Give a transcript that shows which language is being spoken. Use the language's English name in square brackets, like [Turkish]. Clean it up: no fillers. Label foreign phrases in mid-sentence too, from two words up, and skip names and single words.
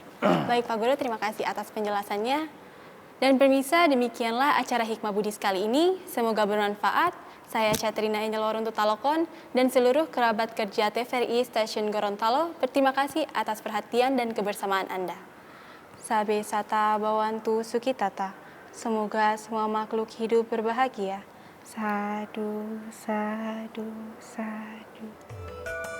[Indonesian] Baik Pak Guru, terima kasih atas penjelasannya. Dan pemirsa, demikianlah acara Hikmah Buddhis kali ini. Semoga bermanfaat. Saya Catrina Enjelor untuk Talokon dan seluruh kerabat kerja TVRI Stasiun Gorontalo. Berterima kasih atas perhatian dan kebersamaan Anda. [Pali] Sabe sata bawantu sukitata. [Indonesian] Semoga semua makhluk hidup berbahagia. [Pali] Sadu, sadu, sadu.